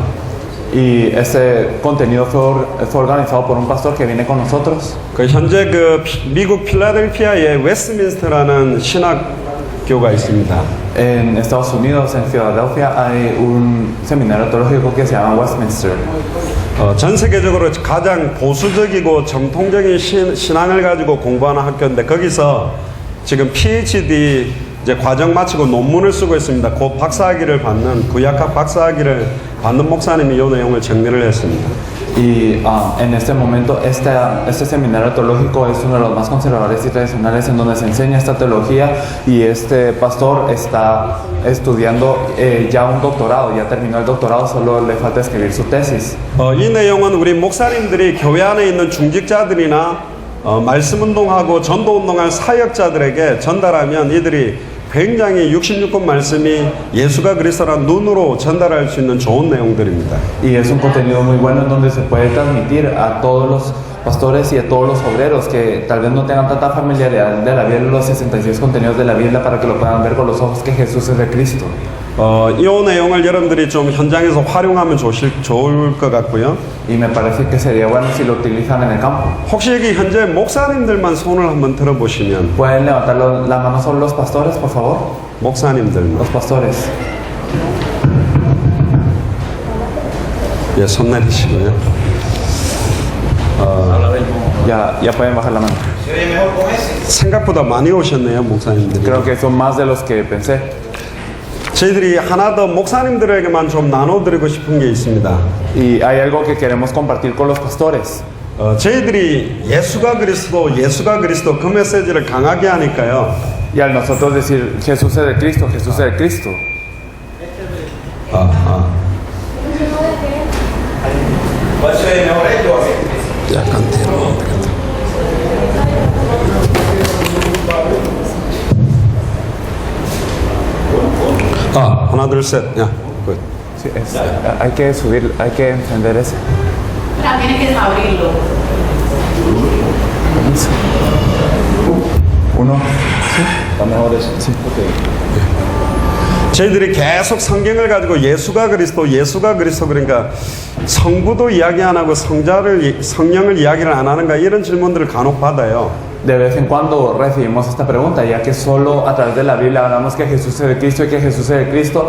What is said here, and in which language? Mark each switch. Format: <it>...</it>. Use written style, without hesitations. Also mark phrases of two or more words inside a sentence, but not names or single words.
<es>Y este contenido fue organizado por un pastor que viene con nosotros.</es> <ko>그 현재 그 미국 필라델피아에 웨스트민스터라는 신학교가 있습니다.</ko> <es>En Estados Unidos, en Filadelfia, hay un seminario teológico que se llama Westminster.</es> <ko>전 세계적으로 가장 보수적이고 정통적인 신앙을 가지고 공부하는 학교인데 거기서 지금 PhD 이제 과정 마치고 논문을 쓰고 있습니다. 곧 박사학위를 받는 구약학 박사학위를 받는 목사님이 이 내용을 정리를 했습니다.</ko> <es>Y en este momento este seminario teológico es uno de los más conservadores y tradicionales en donde se enseña esta teología, y este pastor está estudiando ya un doctorado, ya terminó el doctorado, solo le falta escribir su tesis.</es> <ko>이 내용은 우리 목사님들이 교회 안에 있는 중직자들이나 말씀 운동하고 전도 운동할 사역자들에게 전달하면 이들이 굉장히 66권 말씀이 예수가 그리스도라는 눈으로 전달할 수 있는 좋은 내용들입니다.</ko> <es>Y es un contenido muy bueno en donde se puede transmitir a todos los pastores y a todos los obreros que tal vez no tengan tanta familiaridad de la Biblia, los 66 contenidos de la Biblia, para que lo puedan ver con los ojos que Jesús es el Cristo.</es> <ko>이 내용을 여러분들이 좀 현장에서 활용하면 좋을 것 같고요.</ko> <es>Y me parece que sería bueno si lo utilizan en el campo.</es> <ko>혹시 여기 현재 목사님들만 손을 한번 들어보시면.</ko> <es>¿Pueden levantar la mano solo los pastores, por favor?</es> <ko>목사님들만.</ko> <es>Los pastores.</es> <ko>예, 손 내리시고요.</ko> <es>Ya pueden bajar la mano.</es> <ko>생각보다 많이 오셨네요, 목사님들이.</ko> <es>Creo que son más de los que pensé.</es> <ko>저희들이 하나 더 목사님들에게만 좀 나눠드리고 싶은 게 있습니다.</ko> <es>Y hay algo que queremos compartir con los pastores.</es> <ko>저희들이 예수가 그리스도 그 메시지를 강하게 하니까요.</ko> <es>Y al nosotros decir Jesús es el Cristo, Jesús es el Cristo.</es> <ko>약간 뒤로. 하나 둘 셋. 야, 굿.</ko> <es>Sí, hay que subir, hay que encender ese. Tienes que abrirlo. Uno. Sí. Mejor eso. Sí.</es> <ko>저희들이 계속 성경을 가지고 예수가 그리스도 그러니까 성부도 이야기 안 하고 성령을 이야기를 안 하는가 이런 질문들을 간혹 받아요.</ko> <es>De vez en cuando recibimos esta pregunta, ya que solo a través de la Biblia hablamos que Jesús es el Cristo y que Jesús es el Cristo.</es>